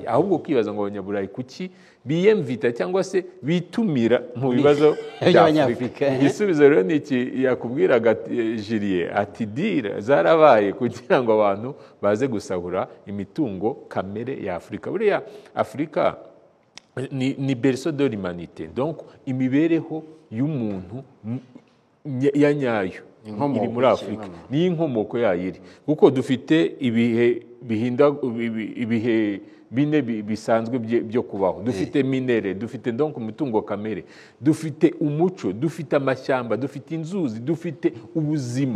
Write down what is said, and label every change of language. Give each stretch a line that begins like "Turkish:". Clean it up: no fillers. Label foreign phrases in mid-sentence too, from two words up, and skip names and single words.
Kinyarwanda: Ahubwo kwibaza ngo abanyaburayi kuki biyemvita cyangwa se bitumira mu bibazo by'Afrika. Igisubizo rero ni iki yakubwiraga Julien, ati dira zarabaye kugira ngo abantu baze gusahura imitungo kamere ya Afrika. Buriya Afrika ni
French: berceau de l'humanité,
Kinyarwanda: donc imibereho y'umuntu ya nyayo iri muri Afrika, ni inkomoko yayiri, kuko dufite ibihe bine bisanzwe byo kubaho. Dufite minere, dufite donc umutungo kamere, dufite umuco, dufite amashyamba, dufite inzuzi, dufite ubuzima.